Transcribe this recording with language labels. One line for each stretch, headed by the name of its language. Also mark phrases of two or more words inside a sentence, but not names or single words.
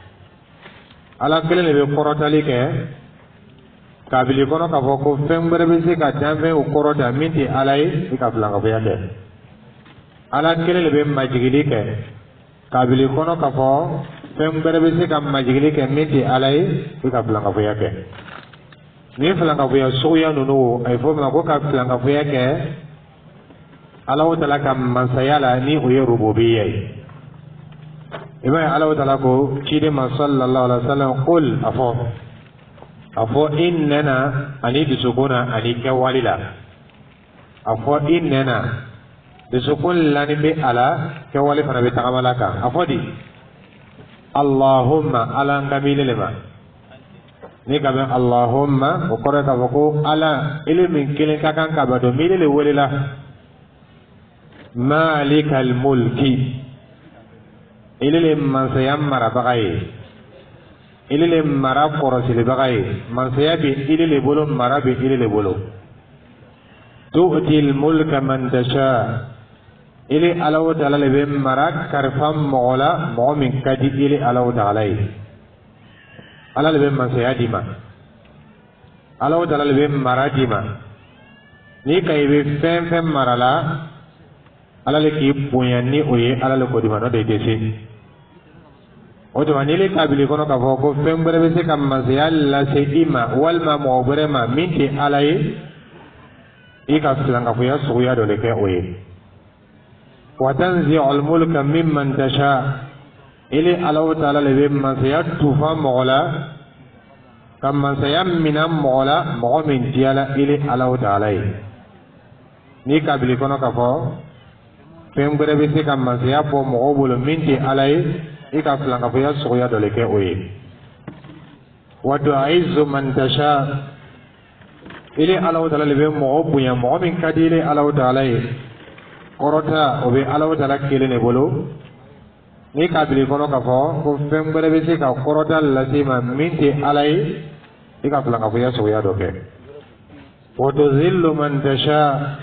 Bambara: Ala kelen de bɛ kɔrɔtali kɛ kabili kɔnɔ k'a fɔ ko fɛn wɛrɛ bɛ se ka danfɛnw kɔrɔta min tɛ Ala ye i ka filankafoya kɛ Ala kelen de bɛ majigili kɛ kabili kɔnɔ k'a fɔ fɛn wɛrɛ bɛ se ka majigili kɛ min tɛ Ala ye i ka filankafoya kɛ ni filankafoya suguya ninnu a ye fɔ o ma ko ka filankafoya kɛ Alahu Taala ka mansaya la ni o ye rububiyya ye i b'a ye Alahu Taala ko ciden ma
Arabic: صلى الله عليه وسلم قل
Bambara: a fɔ i nɛna ani dusukun na ani kɛwale la a fɔ i nɛna dusukun lani bɛ a la kɛwale fana bɛ tagama la kan a fɔ di Allahumma Ala n kamile le ma ni ka bɛn Allahumma o kɔrɔ ka fɔ ko Ala ele min kelen ka kan ka bato mi le welela
Arabic: مالك الملك
Bambara: ele le mansaya marabaga ye ele le mara kɔrɔsilibaga ye mansaya bɛ ele le bolo mara bɛ ele le bolo
Arabic: تؤتي الملك من تشاء
Bambara: ele Allahu ta'ala le bɛ mara karifa mɔgɔ la mɔgɔ min ka di ele Allahu ta'ala ye Ala le bɛ mansaya di ma Allahu ta'ala le bɛ mara di ma ni ka i bɛ fɛn fɛn mara la Ala le k'i bonya ni o ye Ala le ko di ma n'o de tɛ se o tuma ni le kabili kɔnɔ k'a fɔ ko fɛn wɛrɛ bɛ se ka mansaya lase i ma walima mɔgɔ wɛrɛ ma min tɛ Ala ye i ka filankafoya suguya dɔ de kɛ o ye
Arabic: وتنزع الملك ممن تشاء
Bambara: ele Allahu ta'ala le bɛ mansaya tufa mɔgɔ la ka mansaya mina mɔgɔ la mɔgɔ min diyala ele Allahu ta'ala ye ni kabili kɔnɔ k'a fɔ fɛn wɛrɛ bɛ se ka mansaya bɔ mɔgɔw bolo min tɛ Ala ye i ka filankafoya suguya dɔ de kɛ o ye
Arabic: وتعز من تشاء
Bambara: ele Allahu ta'ala le bɛ mɔgɔ bonya mɔgɔ min ka di ele Allahu ta'ala ye kɔrɔta o bɛ Allahu ta'ala kelen de bolo ni kabili kɔnɔ k'a fɔ ko fɛn wɛrɛ bɛ se ka kɔrɔta lase ma min tɛ Ala ye i ka filankafoya suguya dɔ kɛ
Arabic: وتذل من تشاء